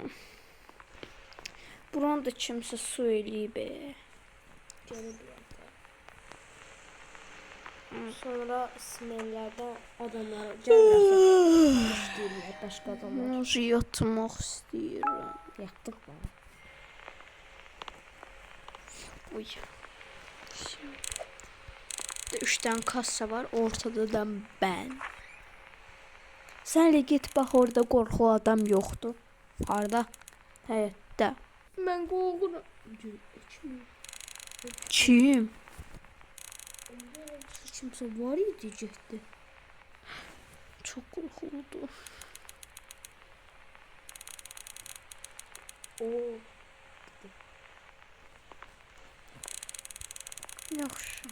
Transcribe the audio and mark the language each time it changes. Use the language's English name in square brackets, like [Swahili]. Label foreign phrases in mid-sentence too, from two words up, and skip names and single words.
[Azerbaijani] Buranı da kimsə su eləyib. Sonra smellərdə adamlar gəlirlər, istəyirlər, başqa adamlar. Yatmaq istəyirəm. Yatdıq bana. Uy. [Turkish] Üç tane kassa var, ortada da ben. Sen de git bak, [Azerbaijani] orada qorxulu adam yoxdur. Harda? Həyətdə. Mən qorxuram. Kim? Kimsə var idi getdi. Çox qorxuludur. Yaxşı.